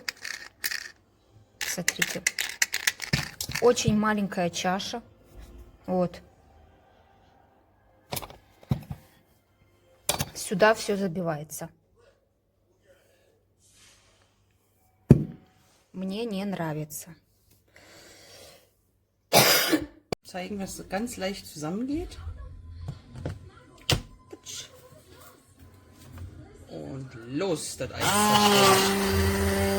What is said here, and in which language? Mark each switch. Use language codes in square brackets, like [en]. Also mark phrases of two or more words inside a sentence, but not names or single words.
[ru] Смотрите. Очень маленькая чаша. Вот. Сюда все забивается. Мне не нравится. [de] Zeigen, was ganz leicht zusammengeht. Und los, das Eis zerstört.